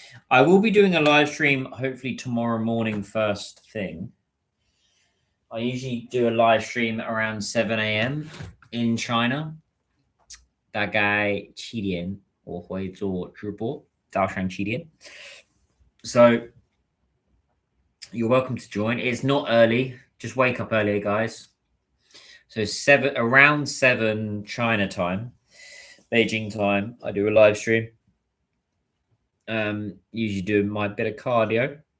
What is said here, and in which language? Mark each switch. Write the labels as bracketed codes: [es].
[en] I will be doing a live stream hopefully tomorrow morning first thing. I usually do a live stream around 7 a.m. in China. [zh] 大概7点我会做直播，早上7点. [en] So you're welcome to join. It's not early. Just wake up earlier, guys. So around 7 China time. Beijing time, I do a live stream. Usually doing my bit of cardio.